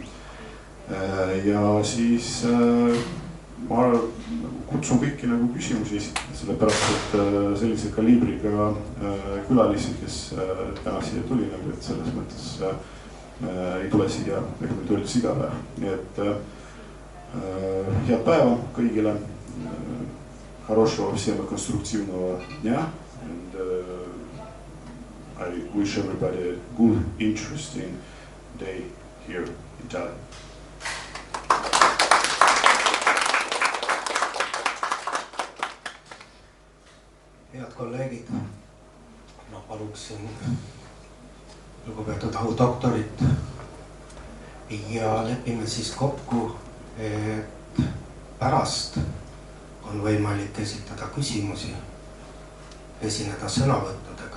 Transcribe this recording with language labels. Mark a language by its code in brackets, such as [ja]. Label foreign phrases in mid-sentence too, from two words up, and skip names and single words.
[et] Ja siis ma kutsun kõiki nagu küsimusi esitada, sellepärast, et sellise kaliibriga külalisi, kes täna siia tuli, nagu et selles mõttes ei tule siia, ega me tuli iga päev. Nii et head päeva kõigile, [ru] хорошего всем конструктивного дня, [en] and I wish everybody a good, interesting day here in Tallinn. [et] Head kolleegid, paluksin lugupeetud audoktorit ja lepime siis kokku, et pärast on võimalik esitada küsimusi, esineda sõnavõttudega.